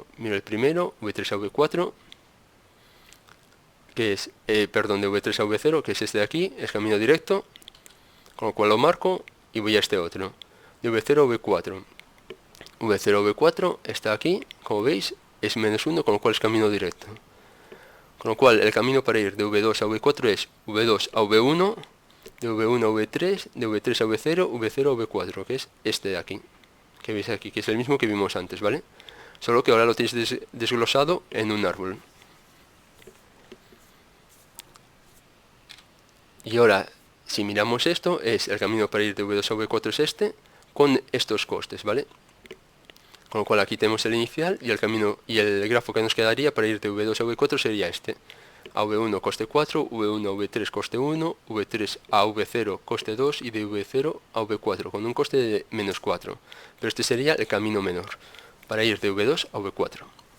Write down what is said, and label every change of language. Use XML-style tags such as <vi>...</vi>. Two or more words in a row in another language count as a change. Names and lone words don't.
<es>Miro el primero, V3 a V4, que es, de V3 a V0, que es este de aquí, es camino directo, con lo cual lo marco y voy a este otro. De V0 a V4. V0 a V4 está aquí, como veis, es -1, con lo cual es camino directo. Con lo cual el camino para ir de V2 a V4 es V2 a V1, de V1 a V3, de V3 a V0, V0 a V4, que es este de aquí, que veis aquí, que es el mismo que vimos antes, ¿vale? Solo que ahora lo tenéis desglosado en un árbol. Y ahora, si miramos esto, es el camino para ir de V2 a V4 es este, con estos costes, ¿vale? Con lo cual aquí tenemos el inicial y el camino y el grafo que nos quedaría para ir de V2 a V4 sería este. A V1 coste 4, V1 a V3 coste 1, V3 a V0 coste 2 y de V0 a V4 con un coste de -4. Pero este sería el camino menor para ir de V2 a V4.</es>